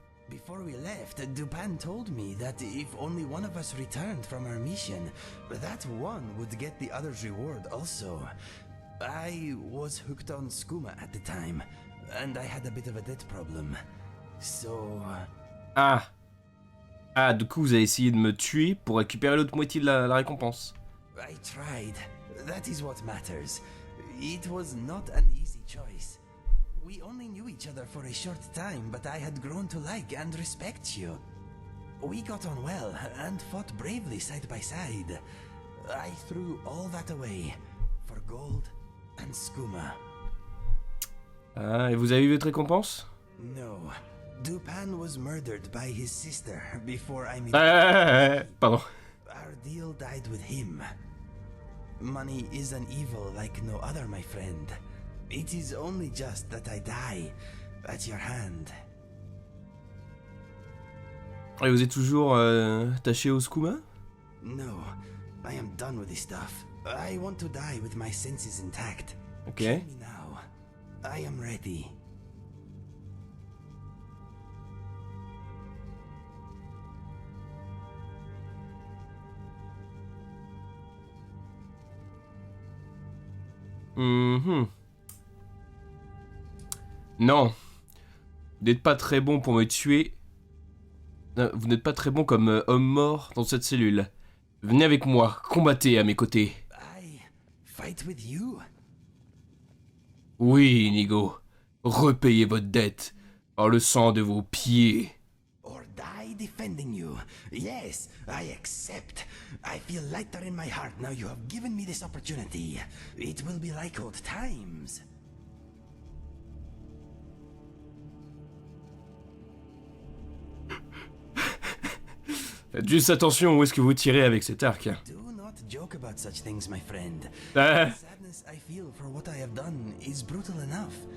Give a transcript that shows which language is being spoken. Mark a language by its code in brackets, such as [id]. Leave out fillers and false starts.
[en] Before we left, Dupin told me that if only one of us returned from our mission, that one would get the other's reward also. I was hooked on skooma at the time, and I had a bit of a debt problem. So... Ah. [fr] Ah, du coup, vous avez essayé de me tuer pour récupérer l'autre moitié de la récompense. [en] I tried. That is what matters. It was not an easy choice. We only knew each other for a short time, but I had grown to like and respect you. We got on well and fought bravely side by side. I threw all that away for gold and skooma. [fr] Ah, et vous avez eu votre récompense? [en] No, Dupin was murdered by his sister before I met. [fr] Pardon. [en] Our deal died with him. Money is an evil like no other, my friend. It is only just that I die at your hand. [fr] Et vous êtes toujours attaché au skooma? [en] No, I am done with this stuff. I want to die with my senses intact. Ok. Kill me now. I am ready. [fr] Non. Vous n'êtes pas très bon pour me tuer. Non, vous n'êtes pas très bon comme homme mort dans cette cellule. Venez avec moi, combattez à mes côtés. [en] I fight with you? [fr] Oui, Inigo. Repayez votre dette par le sang de vos pieds. [en] Or die defending you? Yes, I accept. I feel lighter in my heart now you have given me this opportunity. It will be like old times. [fr] Faites juste attention où est-ce que vous tirez avec cet arc. [en] Do not joke about such things, my friend. Ah, The sadness I feel for what I have done is brutal enough.